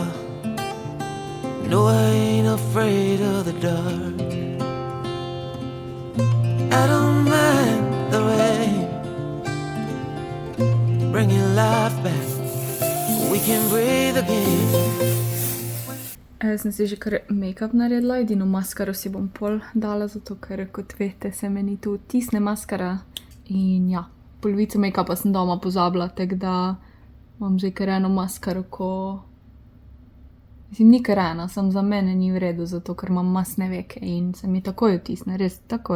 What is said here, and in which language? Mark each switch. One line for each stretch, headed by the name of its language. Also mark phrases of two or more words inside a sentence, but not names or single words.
English: No, I ain't afraid of the dark. I don't mind the rain, bringing life back. We can breathe again.
Slovenian: Jaz sem si že kar make-up naredila, edino maskaro si bom pol dala, zato ker, kot veste, se meni tu tisne maskara. In ja, polovico make-upa sem doma pozabila, tako da imam zdaj kar eno maskaro, ko... Mislim, ni kar ena, samo za mene ni v redu, zato ker imam masne veke in se mi takoj otisne, res takoj.